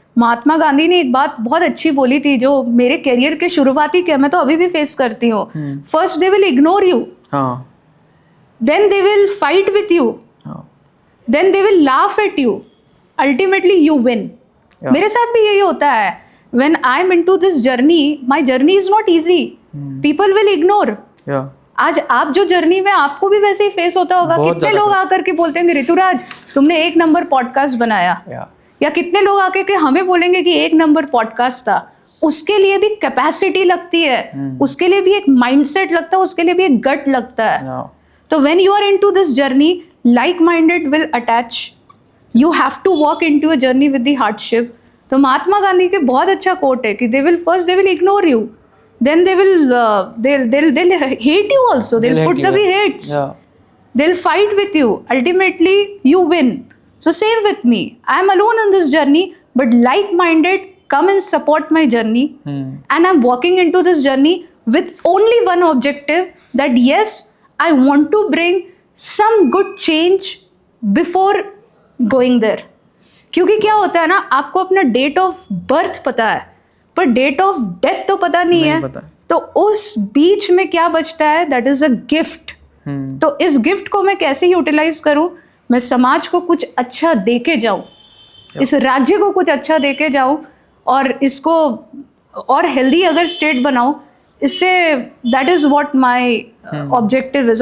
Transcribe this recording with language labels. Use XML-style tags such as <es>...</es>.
<hi>महात्मा गांधी ने एक बात बहुत अच्छी बोली थी जो मेरे करियर के शुरुआती के मैं तो अभी भी फेस करती हूँ.</hi> <en>First they will ignore you, then they will fight with you, then they will laugh at you, ultimately you win.</en> <hi>मेरे साथ भी यही होता है.</hi> <en>when I'm into this journey, my journey is not easy. People will ignore. Yeah.</en> <hi>आज आप जो journey में आपको भी वैसे ही फेस होता होगा. बहुत कितने ज्यादा लोग आकर के बोलते हैं ऋतुराज तुमने 1 नंबर पॉडकास्ट बनाया.</hi> <en>Yeah.</en> <hi>या कितने लोग आके के हमें बोलेंगे कि 1 नंबर पॉडकास्ट था. उसके लिए भी कैपेसिटी लगती है, उसके लिए भी एक माइंडसेट लगता है, उसके लिए भी एक गट लगता है.</hi> <en>Yeah. तो when you are into this journey, like minded will attach. You have to walk into a journey with the hardship.</en> <hi>तो महात्मा गांधी के बहुत अच्छा कोट है कि</hi> <en>They will ignore you, then they'll hate you also. They'll put the hates. Yeah. They'll fight with you. Ultimately, you win. So same with me. I'm alone on this journey, but like-minded come and support my journey. And I'm walking into this journey with only one objective, that yes, I want to bring some good change before going there.</en> <hi>क्योंकि क्या होता है ना, आपको अपना date of birth पता है पर डेट ऑफ डेथ तो पता नहीं है. पता. तो उस बीच में क्या बचता है,</hi> <en>That is a gift.</en> <hi>तो इस गिफ्ट को मैं कैसे यूटिलाइज करूं, मैं समाज को कुछ अच्छा दे के जाऊं, इस राज्य को कुछ अच्छा दे के जाऊं और इसको और हेल्दी अगर स्टेट बनाऊं, इससे</hi> <en>That is what my objective is.</en>